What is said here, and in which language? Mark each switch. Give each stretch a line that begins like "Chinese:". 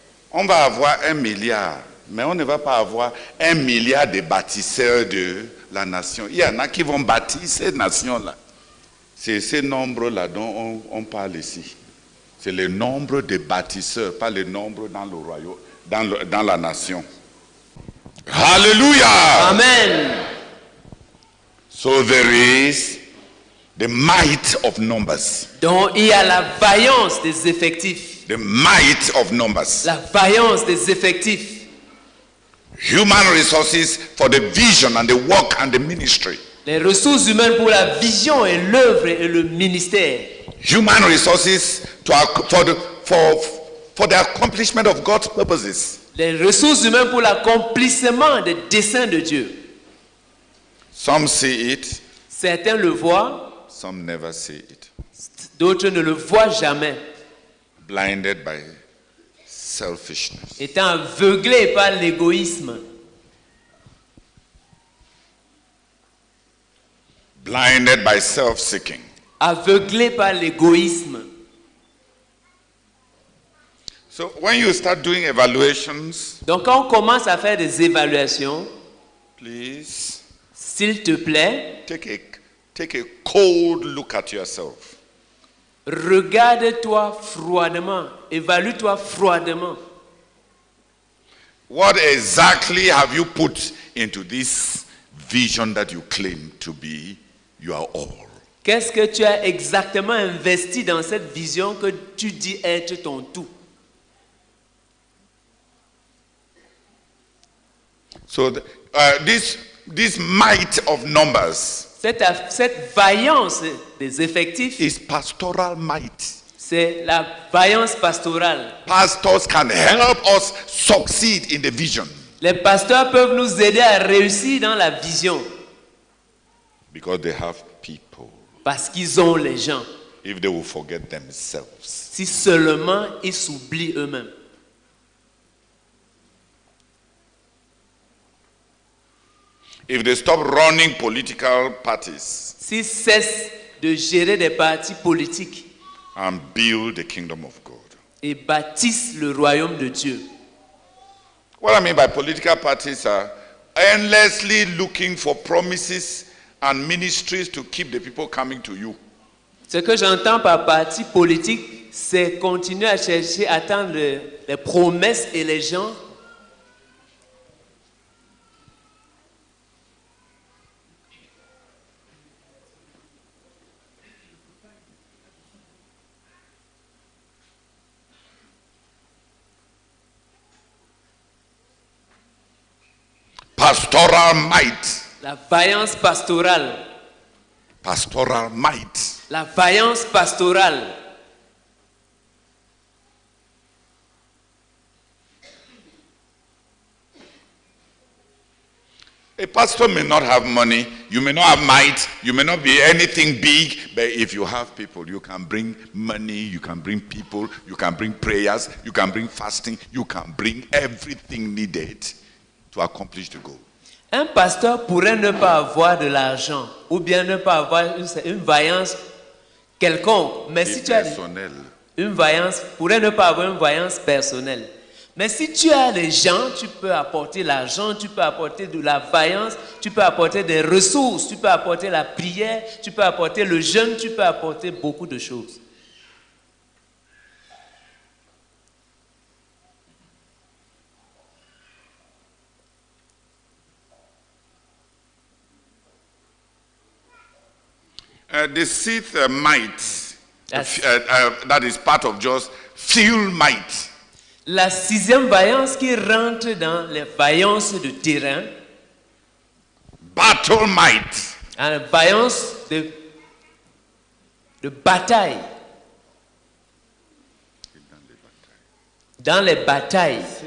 French: On va avoir 1 milliard, mais on ne va pas avoir 1 milliard de bâtisseurs de la nation. Il y en a qui vont bâtir cette nation-là. C'est ce nombre-là dont on parle ici. C'est le nombre de bâtisseurs, pas le nombre dans le royaume, dans la nation. Hallelujah! Amen.
English: So there is the might of numbers.
French: Donc il y a la vaillance des effectifs.
English: The might of numbers.
French: La vaillance des effectifs.
English: Human resources for the vision and the work and the ministry.
French: Les ressources humaines pour la vision et l'œuvre et le ministère.
English: Human resources for the accomplishment of God's purposes.
French: Les ressources humaines pour l'accomplissement des desseins de Dieu.
English: Some see it.
French: Certains le voient.
English: Some never see it.
French: D'autres ne le voient jamais.
English: Blinded by selfishness.
French: Étant aveuglés par l'égoïsme.
English: Blinded by self-seeking.
French: Aveuglés par l'égoïsme.
English: So when you start doing evaluations,
French: donc quand on commence à faire des évaluations,
English: please,
French: s'il te plaît,
English: take a cold look at yourself.
French: Regarde-toi froidement, évalue-toi froidement.
English: What exactly have you put into this vision that you claim to be your all?
French: Qu'est-ce que tu as exactement investi dans cette vision que tu dis être ton tout?
English: So this might of numbers,
French: cette vaillance des effectifs,
English: is pastoral might.
French: C'est la vaillance pastorale.
English: Pastors can help us succeed in the vision.
French: Les pasteurs peuvent nous aider à réussir dans la vision.
English: Because they have people.
French: Parce qu'ils ont les gens.
English: If they will forget themselves.
French: Si seulement ils s'oublient eux-mêmes.
English: If they stop running political parties.
French: S'ils cessent de gérer des partis politiques.
English: And build the kingdom of God.
French: Et bâtissent le royaume de Dieu.
English: What I mean by political parties are endlessly looking for promises and ministries to keep the people coming to you.
French: Ce que j'entends par parti politique, c'est continuer à chercher, à attendre les promesses et les gens.
English: Pastoral might.
French: La vaillance pastorale.
English: Pastoral might.
French: La vaillance pastorale.
English: A pastor may not have money, you may not have might, you may not be anything big, but if you have people, you can bring money, you can bring people, you can bring prayers, you can bring fasting, you can bring everything needed to accomplish the goal.
French: Un pasteur pourrait ne pas avoir de l'argent ou bien ne pas avoir une vaillance quelconque, mais si tu as une vaillance, pourrait ne pas avoir une vaillance personnelle. Mais si tu as les gens, tu peux apporter l'argent, tu peux apporter de la vaillance, tu peux apporter des ressources, tu peux apporter la prière, tu peux apporter le jeûne, tu peux apporter beaucoup de choses.
English: The sixth might, that is part of just field might.
French: La sixième vaillance qui rentre dans les vaillances de terrain.
English: Battle might.
French: La vaillance de de bataille. Dans les batailles.